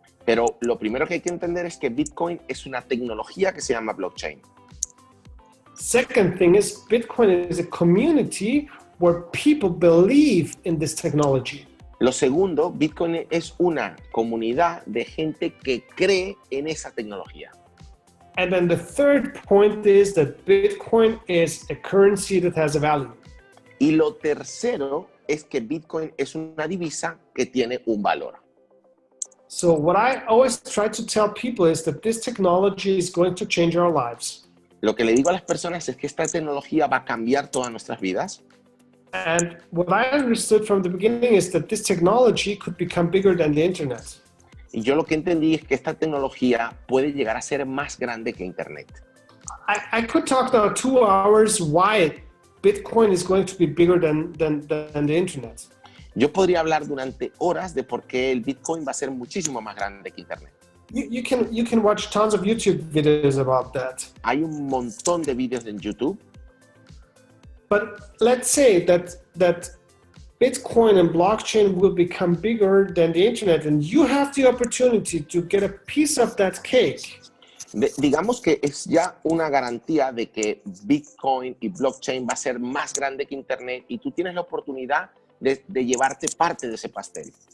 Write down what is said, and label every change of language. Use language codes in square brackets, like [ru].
[es] Pero lo primero que hay que entender es que Bitcoin es una tecnología que se llama blockchain. [en] Second thing is Bitcoin is a community where people believe in this technology. [es] Lo segundo, Bitcoin es una comunidad de gente que cree en esa tecnología. [en] And then the third point is that Bitcoin is a currency that has a value. [es] Y lo tercero es que Bitcoin es una divisa que tiene un valor. [en] So what I always try to tell people is that this technology is going to change our lives. [es] Lo que le digo a las personas es que esta tecnología va a cambiar todas nuestras vidas. [en] And what I understood from the beginning is that this technology could become bigger than the internet. [es] Y yo lo que entendí es que esta tecnología puede llegar a ser más grande que Internet. [en] I could talk now 2 hours why Bitcoin is going to be bigger than the internet. [es] Yo podría hablar durante horas de por qué el Bitcoin va a ser muchísimo más grande que Internet. [en] You can watch tons of YouTube videos about that. [es] Hay un montón de vídeos en YouTube. [en] But let's say that Bitcoin and blockchain will become bigger than the internet, and you have the opportunity to get a piece of that cake. [es] Digamos que es ya una garantía de que Bitcoin y blockchain va a ser más grande que internet y tú tienes la oportunidad de llevarte parte de ese pastel.